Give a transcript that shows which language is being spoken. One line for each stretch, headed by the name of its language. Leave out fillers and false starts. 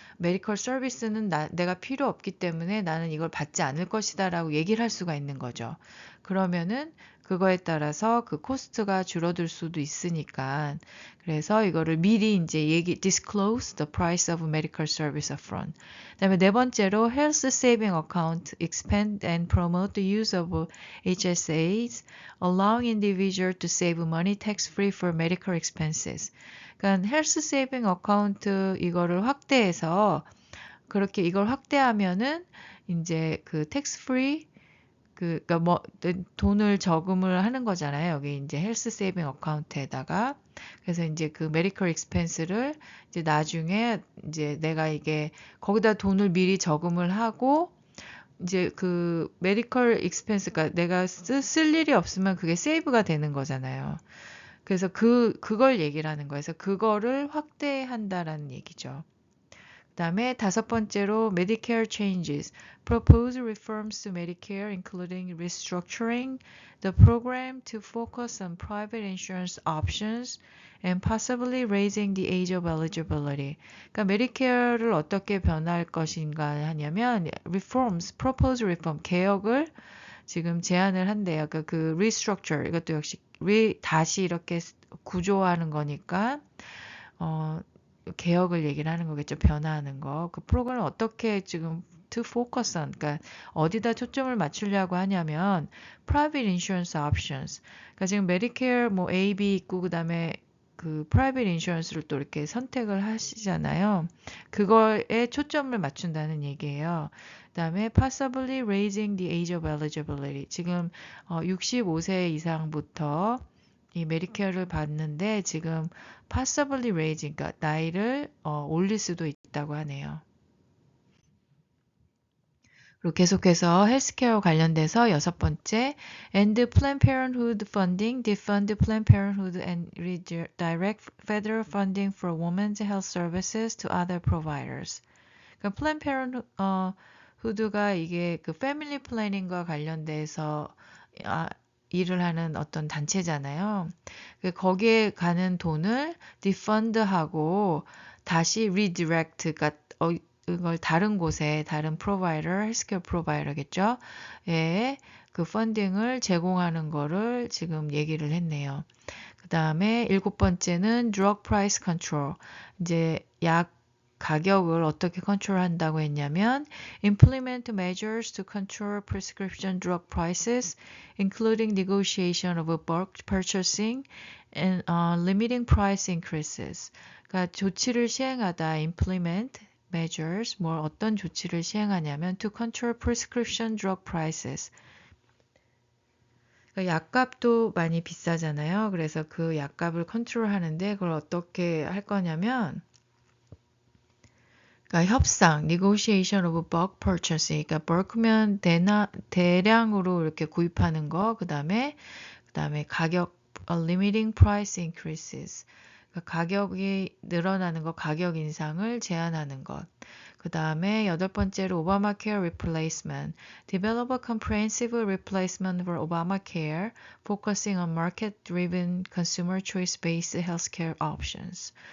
Korean: 메디컬 서비스는 내가 필요 없기 때문에 나는 이걸 받지 않을 것이다라고 얘기를 할 수가 있는 거죠. 그러면은 그거에 따라서 그 코스트가 줄어들 수도 있으니까 그래서 이거를 미리 이제
English: disclose the price of medical service upfront.
Korean: 그다음에 네 번째로
English: health saving account expand and promote the use of HSAs, allowing individual to save money tax-free for medical expenses.
Korean: 그러니까 헬스 세이빙 어카운트 이거를 확대해서 그렇게 이걸 확대하면은 이제 그 텍스 프리 그니까 뭐 돈을 저금을 하는 거잖아요. 여기 이제 헬스 세이빙 어카운트에다가 그래서 이제 그 메디컬 익스펜스를 이제 나중에 이제 내가 이게 거기다 돈을 미리 저금을 하고 이제 그 메디컬 익스펜스가 내가 쓸 일이 없으면 그게 세이브가 되는 거잖아요. 그래서 그걸 얘기를 하는 거예요. 그래서 그거를 확대한다라는 얘기죠. 그다음에 다섯 번째로
English: Medicare changes. Propose reforms to Medicare including restructuring the program to focus on private insurance options and possibly raising the age of eligibility.
Korean: 그러니까 메디케어를 어떻게 변화할 것인가 하냐면
English: reforms, propose reform,
Korean: 개혁을 지금 제안을 한대요. 그러니까 그 restructure 이것도 역시 다시 이렇게 구조하는 거니까 개혁을 얘기를 하는 거겠죠. 변화하는 거. 그 프로그램을 어떻게 지금
English: to focus on,
Korean: 그러니까 어디다 초점을 맞추려고 하냐면
English: private insurance options.
Korean: 그러니까 지금 메디케어 뭐 A, B 있고 그다음에 그 private insurance를 또 이렇게 선택을 하시잖아요. 그거에 초점을 맞춘다는 얘기예요. 그다음에
English: possibly raising the age of eligibility.
Korean: 지금 65세 이상부터 이 메디케어를 받는데 지금
English: possibly raising,
Korean: 그러니까 나이를 올릴 수도 있다고 하네요. 그리고 계속해서 헬스케어 관련돼서 여섯 번째,
English: and Planned Parenthood funding, defund Planned Parenthood and redirect federal funding for women's health services to other providers.
Korean: 그러니까 Planned Parenthood가 이게 그 패밀리 플래닝과 관련돼서 일을 하는 어떤 단체잖아요. 거기에 가는 돈을 defund하고 다시 redirect, 그러니까 이걸 다른 곳에 다른 프로바이더, 헬스케어 프로바이더겠죠. 예, 그 펀딩을 제공하는 거를 지금 얘기를 했네요. 그 다음에 일곱 번째는
English: drug price control.
Korean: 이제 약 가격을 어떻게 컨트롤한다고 했냐면
English: implement measures to control prescription drug prices, including negotiation of bulk purchasing and limiting price increases.
Korean: 그러니까 조치를 시행하다
English: implement measures,
Korean: 어떤 조치를 시행하냐면
English: to control prescription drug prices.
Korean: 그러니까 약값도 많이 비싸잖아요. 그래서 그 약값을 컨트롤하는데 그걸 어떻게 할 거냐면 그러니까 협상,
English: negotiation of bulk purchasing,
Korean: 그러니까 bulk면 대량으로 이렇게 구입하는 거, 그다음에 가격,
English: limiting price increases.
Korean: 가격이 늘어나는 것, 가격 인상을 제한하는 것. 그 다음에 여덟 번째로
English: Obamacare replacement. Develop a comprehensive replacement for Obamacare, focusing on market-driven consumer choice-based healthcare options.